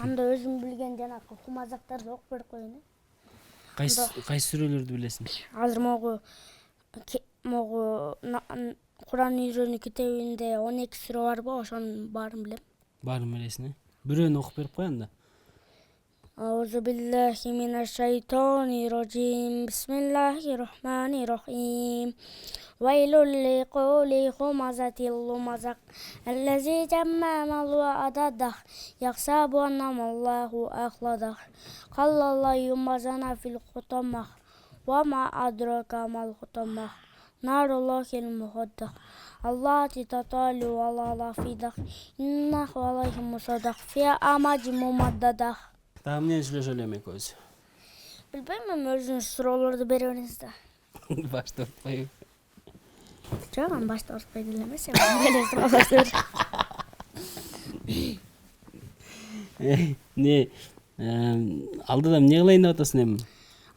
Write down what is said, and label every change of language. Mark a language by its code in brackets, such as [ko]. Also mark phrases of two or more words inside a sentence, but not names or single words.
[ky] Анда өзүм билген жанакы кумазактарды окуп берип коеюн. Кайсы сүрөлөрдү билесиң? Азыр могу Куран үйрөнүү китебинде 12 сүрө барбы, ошонун баарын билем. Баарын билесиң, бирөөнү окуп берип кой анда. [ar] أعوذ بالله من الشيطان الرجيم. بسم الله الرحيم. ويل لكل همزة لمزة. الذي جمع مالا وعدده يحسب أن ماله أخلده. كلا لينبذن في الحطمة وما أدراك ما الحطمة. نار الله الموقدة. التي تطلع على الأفئدة. إنها عليهم مؤصدة في عمد ممددة. [ky] Эмнени сүйлөшөлү эми экөөбүз? Билбейм, өзүңүз суроолорду бере бериңиз да. Башты ортпойбу? Жок, башты ортпой деле эмес, эле суроолорду бер. Алдыда эмне кылайын деп атасың эми?